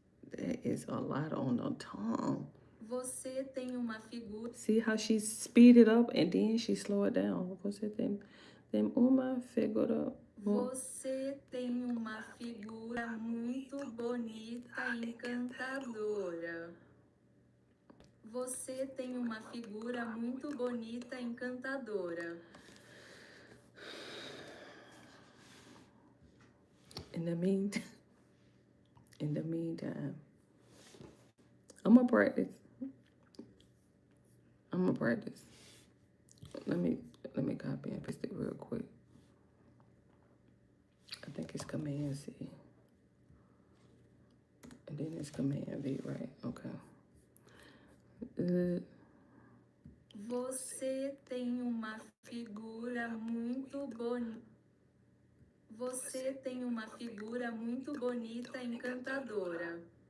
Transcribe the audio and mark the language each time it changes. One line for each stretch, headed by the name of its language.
English: That is a lot on the tongue.
Portuguese: Você tem uma figura.
English: See how she speed it up and then she slow it down.
Portuguese: Você tem uma figura. Você tem uma figura muito bonita, encantadora. Você tem uma figura muito bonita, encantadora.
English: In the meantime, I'm gonna practice. Let me copy and paste it real quick. I think it's Command C. And then it's Command V, right? Okay.
Portuguese: Você tem uma figura muito bonita. Você tem uma figura muito bonita, encantadora.